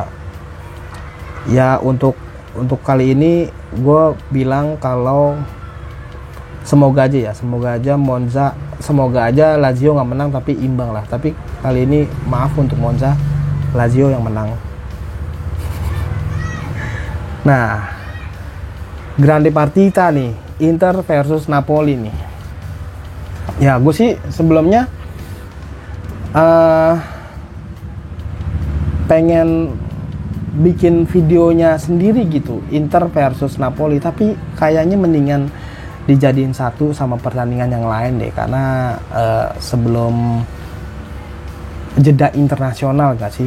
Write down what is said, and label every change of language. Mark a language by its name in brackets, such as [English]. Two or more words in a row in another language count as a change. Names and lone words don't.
[Indonesian] Ya untuk kali ini gue bilang kalau semoga aja Monza, semoga aja Lazio nggak menang tapi imbang lah. Tapi kali ini maaf untuk Monza, Lazio yang menang. Nah, [Italian] grande partita [Indonesian] nih, Inter versus Napoli nih. Ya gue sih sebelumnya pengen bikin videonya sendiri gitu, Inter versus Napoli, tapi kayaknya mendingan dijadiin satu sama pertandingan yang lain deh, karena sebelum jeda internasional gak sih.